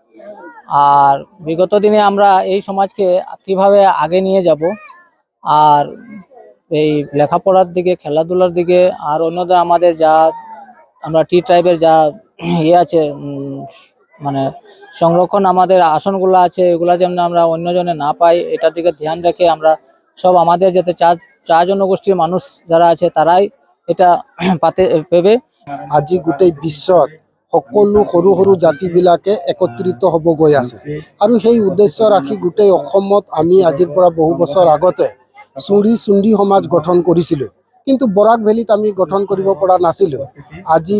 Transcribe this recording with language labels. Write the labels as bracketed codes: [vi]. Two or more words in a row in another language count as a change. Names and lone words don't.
[bn] আর বিগত দিনে আমরা এই সমাজকে কিভাবে আগে নিয়ে যাব আর এই লেখাপড়ার দিকে, খেলাধুলার দিকে আর অন্যদের আমাদের যা আমরা [en] tea tribe's [bn] যা ইয়ে আছে মানে সংরক্ষণ আমাদের আসনগুলো আছে, এগুলা যেন আমরা অন্যজনে না পাই, এটার দিকে ধ্যান রেখে আমরা সব আমাদের যাতে চা জনগোষ্ঠীর মানুষ যারা আছে তারাই এটা পাতে পেবে। [as] আজি গোটেই বিশ্বত সকলো সৰু সৰু জাতিবিলাকে একত্ৰিত হ'ব গৈ আছে আৰু সেই উদ্দেশ্য ৰাখি গোটেই অসমত আমি আজিৰ পৰা বহু বছৰ আগতে চুৰি চুন্ডি সমাজ গঠন কৰিছিলোঁ। কিন্তু বৰাক ভেলীত আমি গঠন কৰিব পৰা নাছিলোঁ।